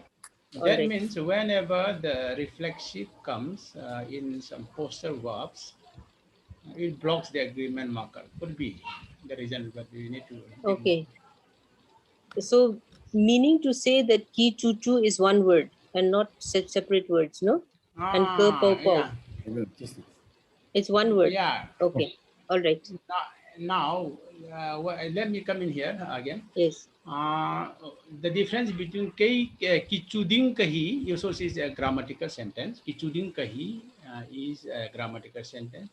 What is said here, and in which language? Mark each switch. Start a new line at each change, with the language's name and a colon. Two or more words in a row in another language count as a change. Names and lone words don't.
English: That means whenever the reflexive comes in some postal verbs, it blocks the agreement marker. Could be the reason, but we need to. Okay. So meaning to say that ki chu chu is one word and not separate words, no? And ke pau pau. Yeah. It's one word. Yeah. Okay. All right. Now let me come in here again. Yes. The difference between kichuding kahi, you also is a grammatical sentence. Kichuding kahi is a grammatical sentence.